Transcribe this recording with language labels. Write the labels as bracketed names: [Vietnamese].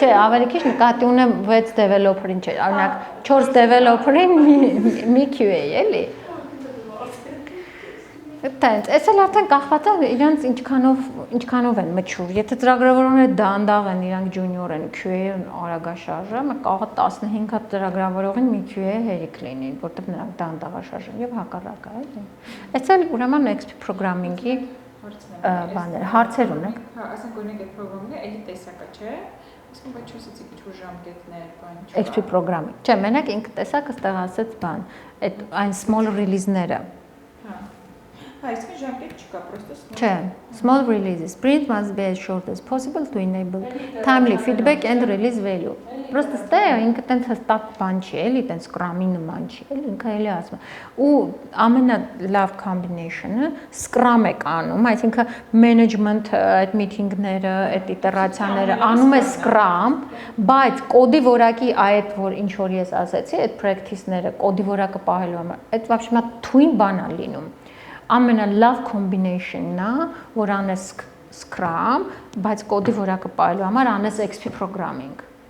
[Armenian] Չէ, ավելի քիչ նկատի ունեմ 6 developer-ին չէ, օրինակ 4 developer-ին մի QA, էլի։ Այդտենց, այս էլ արդեն կախված է իրանց ինչքանով են մչուր։ Եթե ծրագրավորողները դանդաղ են, իրանք junior են, QA-ն արագաշարժ է, կարող է 15 հատ ծրագրավորողին մի QA հերիք լինի, որտեղ նրանք դանդաղաշարժ են եւ հակառակը, էլի։ Այս էլ ուրեմն XP programming-ի բաներ, հարցեր ունեք։ Հա, ասենք օրինակ այդ պրոգրամը էլի տեսակա, չէ՞։ Ասենք բայց չասեցի ինչ-որ ժամկետներ, բան ինչ։ XP programming։ Չէ, մենակ ինքը տեսակը ստեղ ասեց բան, այդ այն small release-ները։ Հա։ Հա, այսինքն ժամկետ չկա, պրոստը Չէ, [English] small releases. Sprint must be as short as possible to enable timely feedback and release value. [Armenian] Պրոստը ստե ինքը տենց հստակ բան չի, էլի տենց Scrum-ի նման չի, էլի ինքը էլի ասում է։ Ու ամենալավ combination-ը Scrum է անում, այսինքն management այդ meeting-ները, այդ իտերացիաները անում է Scrum, բայց կոդի որակի այդ որ ինչ որ ես ասեցի, այդ practice-ները, կոդի որակը պահելու համար, այդ [Russian] вообще [Armenian] մա թույն բան է լինում։ Ամենալավ combination-ն է, որ անես Scrum, բայց կոդի որակը պահելու համար անես XP programming։